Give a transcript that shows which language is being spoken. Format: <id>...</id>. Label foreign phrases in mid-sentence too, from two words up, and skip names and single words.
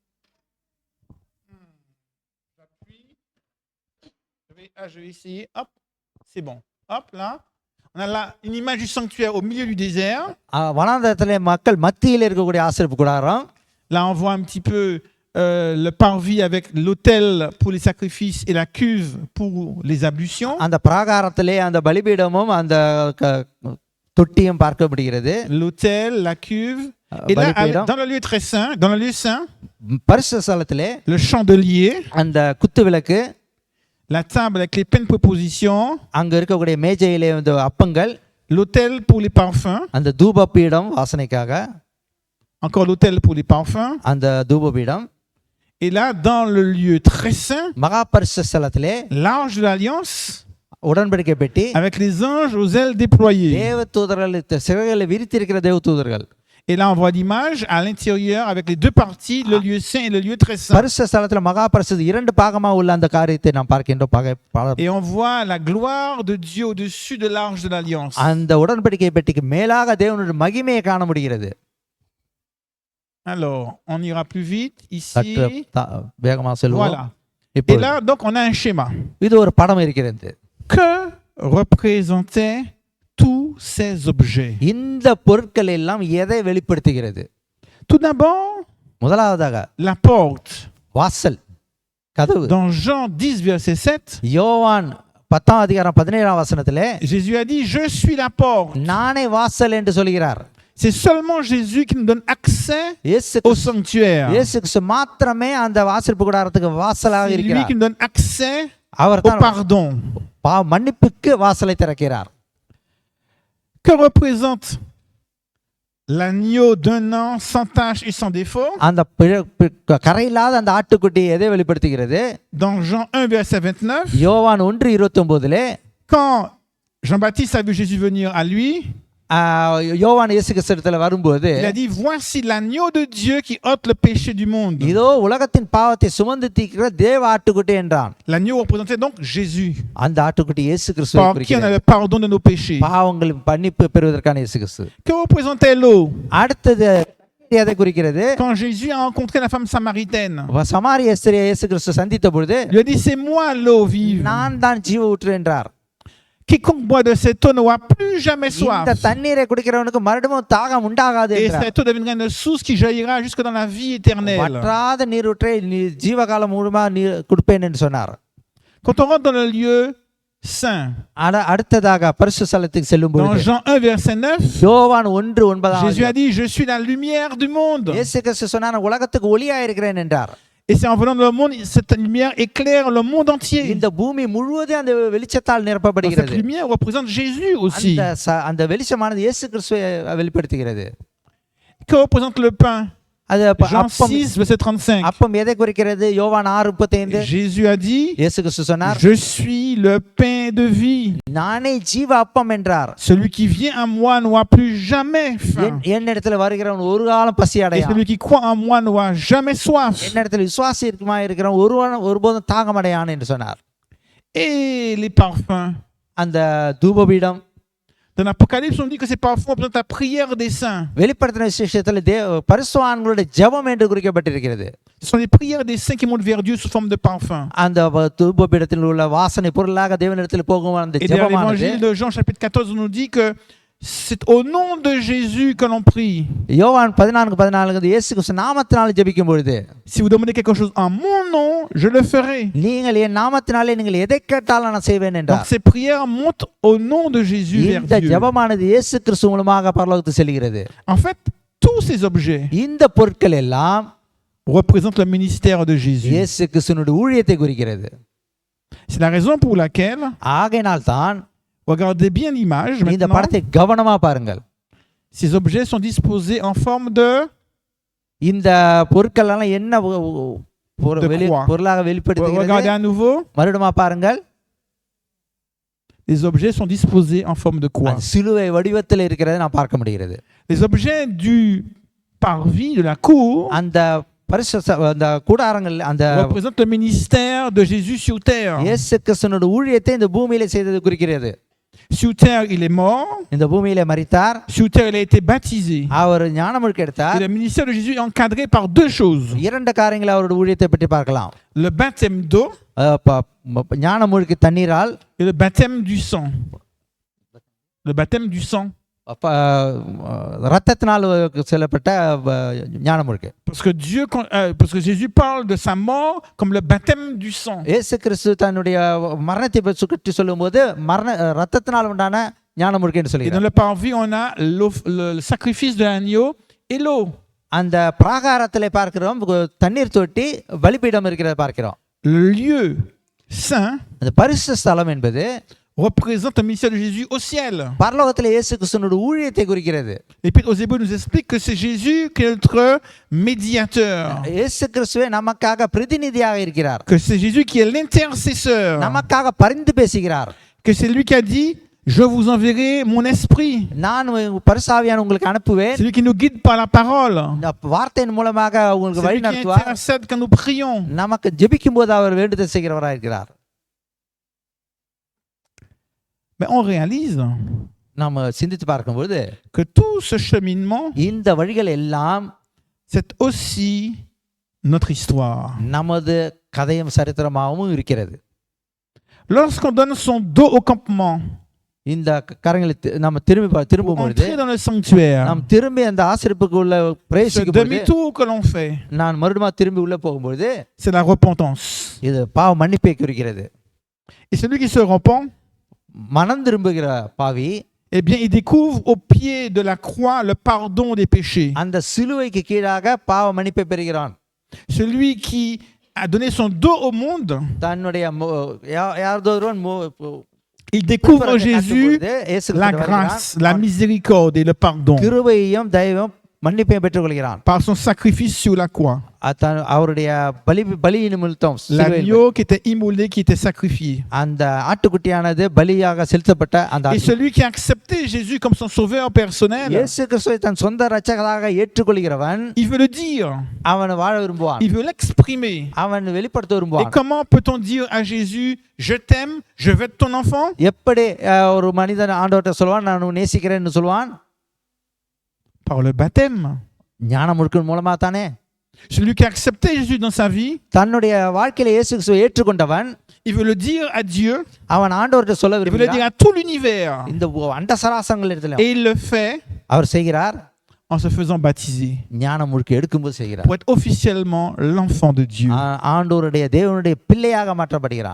<fr>J'appuie. Je vais essayer. Hop. C'est bon. Hop là. On a là une image du sanctuaire au milieu du désert.</fr> <ta>வனாந்தரத்திலே மக்கள் மத்தியில் இருக்கக்கூடிய ஆசரிப்பு கூடாரம்.</ta> <fr>Là, on voit un petit peu le parvis avec l'autel pour les sacrifices et la cuve pour les ablutions.</fr> <ta>அந்த பிராகாரத்திலே அந்த பலிபீடமும் அந்த தொட்டியும் பார்க்கப்படுகிறது.</ta> <fr>L'autel, la cuve. Et là, dans le lieu très saint, dans le lieu saint,</fr> <ta>பரிசுத்த ஸ்தலத்திலே</ta> <fr>le chandelier,</fr> <ta>அந்த குத்து விளக்கு,</ta> <fr>la table avec les pains de proposition,</fr> <ta>அங்க இருக்கக்கூடிய மேஜையிலே இந்த அப்பங்கள்,</ta> <fr>l'autel pour les parfums,</fr> <ta>அந்த தூபபீடம் வாசனைக்காக,</ta> <fr>encore l'autel pour les parfums,</fr> <ta>அந்த தூபபீடம்,</ta> <fr>Et là, dans le lieu très saint,</fr> <ta>மகா பரிசுத்த ஸ்தலத்திலே</ta> <fr>l'arche de l'alliance,</fr> <ta>உடன்படிக்கை பெட்டி</ta> <fr>avec les anges aux ailes déployées.</fr> <ta>தேவ தூதர்கள் சிறகுகளை விரித்திருக்கிற தேவ தூதர்கள்.</ta> <fr>Et là, on voit l'image à l'intérieur avec les deux parties, le lieu saint et le lieu très saint.</fr> <ta>பரிசுத்த ஸ்தலத்துல மகா பரிசுத்த இரண்டு பாகமா உள்ள அந்த காரியத்தை நாம் பார்க்கின்றோம்.</ta> <fr>Et on voit la gloire de Dieu au-dessus de l'arche de l'alliance.</fr> <ta>அந்த உடன்படிக்கை பெட்டிக்கு மேலாக தேவனுடைய மகிமையை காண முடிகிறது.</ta> <fr>Alors, on ira plus vite</fr> <ta>சற்று</ta> <fr>ici.</fr> <ta>வேகமா செல்வோம்.</ta> <fr>Voilà. Et</fr> <ta>இப்போ</ta> <fr>là, donc, on a un schéma.</fr> <ta>இது ஒரு படம் இருக்கிறது.</ta> <fr>Que représentaient tous ces objets?</fr> <ta>இந்த பொருட்கள் எல்லாம் எதை வெளிப்படுத்துகிறது?</ta> <fr>Tout d'abord,</fr> <ta>முதலாவதாக</ta> <fr>la porte.</fr> <ta>வாசல், கதவு.</ta> <fr>Dans Jean 10, verset 7,</fr> <ta>யோவான் 10ஆம் அதிகாரம் 17ஆம் வசனத்திலே</ta> <fr>Jésus a dit, je suis la porte.</fr> <ta>நானே வாசல் என்று சொல்கிறார்.</ta> <fr>C'est seulement Jésus qui nous donne accès</fr> <ta>இயேசு</ta> <fr>au sanctuaire.</fr> <ta>கிறிஸ்து மாத்திரமே அந்த வாசற்பு கூடாரத்துக்கு வாசலாக</ta> <fr>C'est lui</fr> <ta>இருக்கிறார்.</ta> <fr>qui nous donne accès</fr> <ta>அவர்</ta> <fr>au</fr> <ta>தான்</ta> <fr>pardon.</fr> <ta>மன்னிப்புக்கு வாசலை திறக்கிறார்.</ta> <fr>Que représente l'agneau d'un an sans tache et sans défaut?</fr> <ta>அந்த கரையில்லாத அந்த ஆட்டுக்குட்டி எதை வெளிப்படுத்துகிறது?</ta> <fr>Dans Jean 1, verset 29,</fr> <ta>யோவான் 1:29</ta> <fr>quand Jean-Baptiste a vu Jésus venir à lui,</fr> <ta>யோவான் இயேசு கிறிஸ்துவிடத்தில் வரும்போது</ta> <fr>il a dit, voici l'agneau de Dieu qui ôte le péché du monde.</fr> <ta>இதோ உலகத்தின் பாவத்தை சுமந்து தீர்க்கிற தேவ ஆட்டுக்குட்டி என்றான்.</ta> <fr>L'agneau représentait donc Jésus,</fr> <ta>அந்த ஆட்டுக்குட்டி இயேசு கிறிஸ்துவை</ta> <fr>par qui on a</fr> <ta>குறிக்கிறது.</ta> <fr>le pardon de nos péchés.</fr> <ta>பாவங்கள் மன்னிப்பு பெறுவதற்கான இயேசு கிறிஸ்து.</ta> <fr>Que représentait l'eau?</fr> <ta>அடுத்தது எதை குறிக்கிறது?</ta> <fr>Quand Jésus a rencontré la femme samaritaine,</fr> <ta>சமாரிய ஸ்திரியை இயேசு கிறிஸ்து சந்தித்த பொழுது</ta> <fr>il lui a dit, c'est moi l'eau vive.</fr> <ta>நான் தான் ஜீவ ஊற்று என்றார்.</ta> <fr>Quiconque boit de cette eau n'aura plus jamais soif.</fr> <ta>இந்த தண்ணீரை குடிக்கிறவனுக்கு மறுபடியும் தாகம் உண்டாகாது</ta> <fr>Et</fr> <ta>என்றார்.</ta> <fr>cette eau deviendra une source qui jaillira jusque dans la vie éternelle.</fr> <ta>வற்றாத நீரூற்றை ஜீவகாலம் முழுமா நீர் கொடுப்பேன் என்று சொன்னார்.</ta> <fr>Quand on rentre dans le lieu saint,</fr> <ta>அடுத்ததாக பரிசுத்த ஸ்தலத்துக்கு செல்லும்</ta> <fr>dans</fr> <ta>பொழுது</ta> <fr>Jean 1, verset 9,</fr> <ta>யோவான் 1:9</ta> <fr>Jésus a dit, je suis la lumière du monde.</fr> <ta>இயேசு கிறிஸ்து சொன்னார், உலகத்துக்கு ஒளியா இருக்கிறேன் என்றார்.</ta> <fr>Et c'est en venant dans le monde, cette lumière éclaire le monde entier.</fr> <ta>இந்த பூமி முழுவதும் அந்த வெளிச்சத்தால்</ta> <fr>Cette</fr> <ta>நிரப்பப்படுகிறது.</ta> <fr>lumière représente Jésus aussi.</fr> <ta>அந்த வெளிச்சமானது இயேசு கிறிஸ்துவை வெளிப்படுத்துகிறது.</ta> <fr>Que représente le pain?</fr> <ta>அது</ta> <fr>Jean</fr> <ta>அப்பம்</ta> <fr>6, verset 35.</fr> <ta>அப்பம் எதை குறிக்கிறது? யோவான் 6:35</ta> <fr>Jésus a dit,</fr> <ta>இயேசு கிறிஸ்து சொன்னார்,</ta> <fr>je suis le pain de vie.</fr> <ta>நானே ஜீவ அப்பம் என்றார்.</ta> <fr>Celui qui vient à moi n'aura plus jamais faim.</fr> <ta>என்னிடத்துல வருகிறவன் ஒரு காலம் பசி</ta> <fr>Et</fr> <ta>அடையான்.</ta> <fr>celui qui croit en moi n'aura jamais soif.</fr> <ta>என்னிடத்துல விசுவாசி இருக்குமா இருக்கிறவன் ஒருபோதும் தாகம் அடையான் என்று சொன்னார்.</ta> <fr>Et les parfums.</fr> <ta>அந்த தூபபீடம்</ta> <fr>Dans l'Apocalypse, on dit que ces parfums représentent la prière des saints.</fr> <ta>வெளிப்படுத்தின விசேஷத்துல பரிசுத்தவான்களுடைய ஜெபம் என்று குறிக்கப்பட்டிருக்கிறது.</ta> <fr>Ce sont les prières des saints qui montent vers Dieu sous forme de parfum.</fr> <ta>அந்த தூபபீடத்தில் உள்ள வாசனை பொருளாக தேவனிடத்தில் போகும் அந்த</ta> <fr>Et dans</fr> <ta>ஜெபமானது</ta> <fr>l'évangile de Jean chapitre 14, on nous dit que c'est au nom de Jésus que l'on prie.</fr> <ta>யோவான் 14:14 இயேசு கிறிஸ்து நாமத்தினாலே ஜெபிக்கும் பொழுது,</ta> <fr>Si vous demandez quelque chose en mon nom, je le ferai.</fr> <ta>நீங்கள் என் நாமத்தினாலே நீங்கள் எதை கேட்டாலும் நான் செய்வேன்</ta> <fr>Donc</fr> <ta>என்றார்.</ta> <fr>ces prières montent au nom de Jésus vers</fr> <ta>இந்த</ta> <fr>Dieu.</fr> <ta>ஜெபமானது இயேசு கிறிஸ்து மூலமாக பரலோகத்துக்கு செல்கிறது.</ta> <fr>En fait, tous ces objets</fr> <ta>இந்த பொருட்கள் எல்லாம்</ta> <fr>représentent le ministère de Jésus.</fr> <ta>இயேசு கிறிஸ்துவினுடைய ஊழியத்தை குறிக்கிறது.</ta> <fr>C'est la raison pour laquelle,</fr> <ta>ஆகையினால் தான்</ta> <fr>regardez bien l'image</fr> <ta>இந்த</ta> <fr>maintenant,</fr> <ta>படத்தை கவனமா பாருங்கள்.</ta> <fr>ces objets sont disposés en forme de</fr> <ta>இந்த பொருட்கள் எல்லாம் என்ன</ta> <fr>De croix.</fr> <ta>பொருளாக வெளிப்படுத்துகிறது?</ta> <fr>regardez à nouveau,</fr> <ta>மறுபடியும் பாருங்கள்.</ta> <fr>les objets sont disposés en forme de croix.</fr> <ta>அது சிலுவை வடிவத்தில் இருக்கிறதை நான் பார்க்க முடிகிறது.</ta> <fr>Les objets du parvis de la cour</fr> <ta>அந்த அந்த கூடாரங்கள் அந்த</ta> <fr>représentent le ministère de Jésus sur terre.</fr> <ta>இயேசு கிறிஸ்துவினுடைய ஊழியத்தை இந்த பூமியிலே செய்தது குறிக்கிறது.</ta> <fr>Sur terre, il est mort.</fr> <ta>இந்த பூமியிலே மரித்தார்.</ta> <fr>Sur terre, il a été baptisé.</fr> <ta>அவர் ஞானமுழுக்கு</ta> <fr>Et</fr> <ta>எடுத்தார்.</ta> <fr>le ministère de Jésus est encadré par deux choses.</fr> <ta>இரண்டு காரியங்களை அவருடைய ஊழியத்தை பற்றி பார்க்கலாம்.</ta> <fr>Le baptême d'eau</fr> <ta>ஞானமுழுக்கு தண்ணீரால்</ta> <fr>et le baptême du sang. Le baptême du sang.</fr> <ta>ரத்தத்தினால் செல்லப்பட்ட ஞானமுழுக்கு.</ta> <fr>Parce que Jésus parle de sa mort comme le baptême du sang.</fr> <ta>இயேசு கிறிஸ்து தன்னுடைய மரணத்தை பற்றி சொல்லும்போது ரத்தத்தினால் உண்டான ஞானமுழுக்கு என்று</ta> <fr>Et dans</fr> <ta>சொல்கிறார்.</ta> <fr>le parvis, on a le sacrifice de l'agneau et l'eau.</fr> <ta>அந்த பிராகாரத்திலே பார்க்கிறோம் தண்ணீர் தொட்டி பலிபீடம் இருக்கிறத பார்க்கிறோம்.</ta> <fr>Le lieu saint</fr> <ta>அந்த பரிசுத்த ஸ்தலம் என்பது</ta> <fr>représente un ministère de Jésus au ciel.</fr> <ta>பரலோகத்தில் இயேசு கிறிஸ்துவினுடைய ஊழியத்தை குறிக்கிறது.</ta> <fr>L'Épître aux Hébreux nous explique que c'est Jésus qui est notre médiateur,</fr> <ta>இயேசு கிறிஸ்துவே நமக்காக பிரதிநிதியாக இருக்கிறார்.</ta> <fr>que c'est Jésus qui est l'intercesseur,</fr> <ta>நமக்காக பரிந்து பேசுகிறார்.</ta> <fr>que c'est lui qui a dit « Je vous enverrai mon esprit ».</fr> <ta>நான் பரிசுத்த உங்களுக்கு அனுப்புவேன்.</ta> <fr>C'est lui qui nous guide par la parole.</fr> <ta>இந்த வார்த்தையின் மூலமாக உங்களுக்கு</ta> <fr>C'est</fr> <ta>வழி</ta> <fr>lui qui</fr> <ta>நடத்துவார்.</ta> <fr>intercède quand nous prions.</fr> <ta>நமக்கு ஜெபிக்கும் போது அவர் வேண்டுதல் செய்கிறவராக இருக்கிறார்.</ta> <fr>Mais on réalise</fr> <ta>நாம சிந்தித்து பார்க்கும்போது</ta> <fr>que tout ce cheminement,</fr> <ta>இந்த வழிகள் எல்லாம்</ta> <fr>c'est aussi notre histoire.</fr> <ta>நமது கதையும் சரித்திரமாகவும் இருக்கிறது.</ta> <fr>Lorsqu'on donne son dos au campement,</fr> <ta>இந்த கரங்களை நம்ம திரும்பும் பொழுது</ta> <fr>entrer dans le sanctuaire,</fr> <ta>நாம் திரும்பி அந்த ஆசரிப்புக்கு உள்ள</ta> <fr>ce</fr> <ta>பிரவேசிக்கும் பொழுது</ta> <fr>demi-tour que l'on fait,</fr> <ta>நான் மறுபடியும் திரும்பி உள்ள போகும்போது</ta> <fr>c'est la repentance.</fr> <ta>இது பாவ மன்னிப்பை குறிக்கிறது.</ta> <fr>Et celui qui se repent,</fr> <ta>மனம் திரும்புகிற பாவி</ta> <fr>eh bien, il découvre au pied de la croix le pardon des péchés.</fr> <ta>அந்த சிலுவைக்கு கீழாக பாவ மன்னிப்பை பெறுகிறான்.</ta> <fr>Celui qui a donné son dos au monde,</fr> <ta>தன்னுடைய யாரதோ ஒருவன்</ta> <fr>il découvre en Jésus la grâce, la miséricorde et le pardon</fr> <ta>கிருபையையும் தயவும் மன்னிப்பையும் பெற்றுக்கொள்கிறான்.</ta> <fr>par son sacrifice sur la croix.</fr> <ta>அவருடைய பலியின் நிமித்தம்</ta> <fr>L'agneau qui était immolé, qui était sacrifié.</fr> <ta>அந்த ஆட்டுக்குட்டியானது பலியாக செலுத்தப்பட்ட அந்த</ta> <fr>Et celui qui a accepté Jésus comme son sauveur personnel,</fr> <ta>இயேசு கிறிஸ்துவை தன் சொந்த இரட்சகராக ஏற்றுக்கொள்கிறவன்</ta> <fr>il veut le dire,</fr> <ta>அவன் வாழ விரும்புவான்.</ta> <fr>il veut l'exprimer.</fr> <ta>அவன் வெளிப்படுத்த</ta> <fr>Et</fr> <ta>விரும்புவான்.</ta> <fr>comment peut-on dire à Jésus, je t'aime, je veux être ton enfant?</fr> <ta>எப்படி ஒரு மனிதன் ஆண்டவர்கிட்ட சொல்வான் நான் உன்னை நேசிக்கிறேன்னு சொல்வான்?</ta> <fr>Par le baptême.</fr> <ta>ஞானம் முழுக்கின் மூலமா தானே.</ta> <fr>Celui qui a accepté Jésus dans sa vie,</fr> <ta>தன்னுடைய வாழ்க்கையில இயேசு கிறிஸ்துவை ஏற்றுக்கொண்டவன்</ta> <fr>il veut le dire à Dieu,</fr> <ta>அவன் ஆண்டவர்கிட்ட சொல்ல</ta> <fr>il veut le dire</fr> <ta>விரும்புகிறான்.</ta> <fr>à tout l'univers.</fr> <ta>இந்த அண்ட சராசரங்கள் இடத்துல</ta> <fr>Et il le fait</fr> <ta>அவர் செய்கிறார்.</ta> <fr>en se faisant baptiser</fr> <ta>ஞானம் முழுக்க எடுக்கும்போது செய்கிறார்.</ta> <fr>pour être officiellement l'enfant de Dieu.</fr> <ta>ஆண்டவருடைய தேவனுடைய பிள்ளையாக மாற்றப்படுகிறார்.</ta>